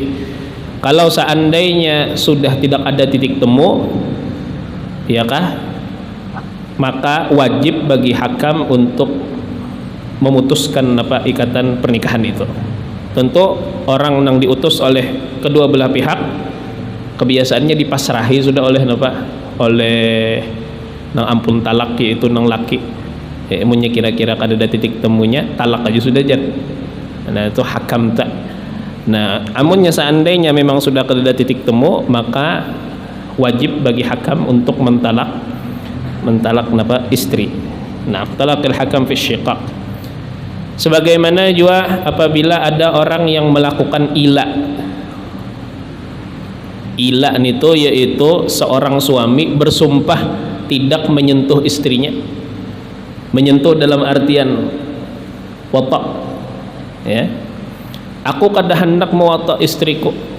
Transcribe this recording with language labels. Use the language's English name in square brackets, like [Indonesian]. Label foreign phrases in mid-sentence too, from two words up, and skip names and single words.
[Indonesian] Kalau seandainya sudah tidak ada titik temu, iyakah, maka wajib bagi hakam untuk memutuskan ikatan pernikahan itu. Tentu orang yang diutus oleh kedua belah pihak kebiasaannya dipasrahi sudah oleh oleh nang ampun talak, yaitu nang laki. [Banjar] Emunya kira-kira kada ada titik temunya, talak aja sudah jar. Nah itu hakam tak. Nah amunnya seandainya memang sudah kada ada titik temu, [Indonesian] maka wajib bagi hakam untuk mentalak istri. Nah [Arabic] طلاق الحكم في الشقاق. [Indonesian] Sebagaimana juga apabila ada orang yang melakukan ila itu yaitu seorang suami bersumpah tidak menyentuh istrinya, menyentuh dalam artian wata, ya, aku kada hendak mewata istriku,